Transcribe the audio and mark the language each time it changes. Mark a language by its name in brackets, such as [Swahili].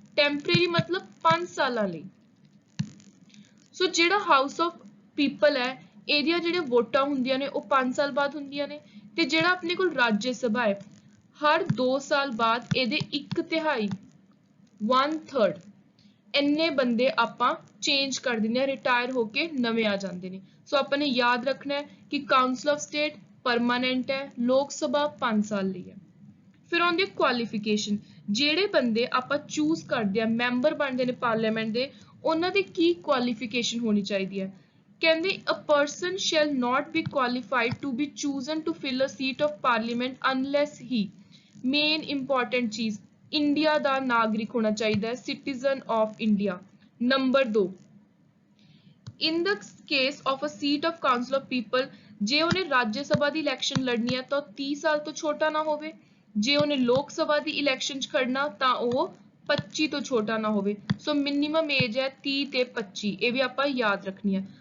[Punjabi] Temporary ਮਤਲਬ 5 ਸਾਲਾਂ ਲਈ। ਸੋ ਜਿਹੜਾ ਹਾਊਸ ਆਫ ਪੀਪਲ ਹੈ ਇਹਦੀਆਂ ਜਿਹੜੀਆਂ ਵੋਟਾਂ ਹੁੰਦੀਆਂ ਨੇ ਉਹ 5 ਸਾਲ ਬਾਅਦ ਹੁੰਦੀਆਂ ਨੇ, ਤੇ ਜਿਹੜਾ ਆਪਣੇ ਕੋਲ ਰਾਜ ਸਭਾ ਹੈ ਹਰ 2 ਸਾਲ ਬਾਅਦ ਇਹਦੇ 1/3 1/3 ਇੰਨੇ ਬੰਦੇ ਆਪਾਂ ਚੇਂਜ ਕਰ ਦਿੰਦੇ ਆ, ਰਿਟਾਇਰ ਹੋ ਕੇ ਨਵੇਂ ਆ ਜਾਂਦੇ ਨੇ। ਸੋ ਆਪਾਂ ਨੇ ਯਾਦ ਰੱਖਣਾ ਹੈ ਕਿ ਕਾਉਂਸਲ ਆਫ ਸਟੇਟ ਪਰਮਾਨੈਂਟ ਹੈ, ਲੋਕ ਸਭਾ 5 ਸਾਲ ਲਈ ਹੈ। ਫਿਰ ਆਉਂਦੀ ਹੈ ਕੁਆਲੀਫਿਕੇਸ਼ਨ, ਜਿਹੜੇ ਬੰਦੇ ਆਪਾਂ ਚੂਜ਼ ਕਰਦੇ ਆ ਮੈਂਬਰ ਬਣਦੇ ਨੇ ਪਾਰਲੀਮੈਂਟ ਦੇ, ਉਹਨਾਂ ਦੀ ਕੀ ਕੁਆਲੀਫਿਕੇਸ਼ਨ ਹੋਣੀ ਚਾਹੀਦੀ ਹੈ। ਕਹਿੰਦੇ [English] a person shall not be qualified to be chosen to fill a seat of parliament unless he, [Punjabi] main important ਚੀਜ਼, ਇੰਡੀਆ ਦਾ ਨਾਗਰਿਕ ਹੋਣਾ ਚਾਹੀਦਾ ਹੈ, citizen of India. Number 2, [English] in the case of a seat of council of people, [Punjabi] ਜੇ ਉਹਨੇ ਰਾਜ ਸਭਾ ਦੀ election ਲੜਨੀ ਹੈ ਤਾਂ 30 ਸਾਲ ਤੋਂ ਛੋਟਾ ਨਾ ਹੋਵੇ, ਜੇ ਉਹਨੇ ਲੋਕ ਸਭਾ ਦੀ ਇਲੈਕਸ਼ਨ 'ਚ ਖੜਨਾ ਤਾਂ ਉਹ 25 ਤੋਂ ਛੋਟਾ ਨਾ ਹੋਵੇ। ਸੋ ਮਿਨੀਮਮ ਏਜ ਹੈ 30 ਤੇ 25, ਇਹ ਵੀ ਆਪਾਂ ਯਾਦ ਰੱਖਣੀ ਹੈ।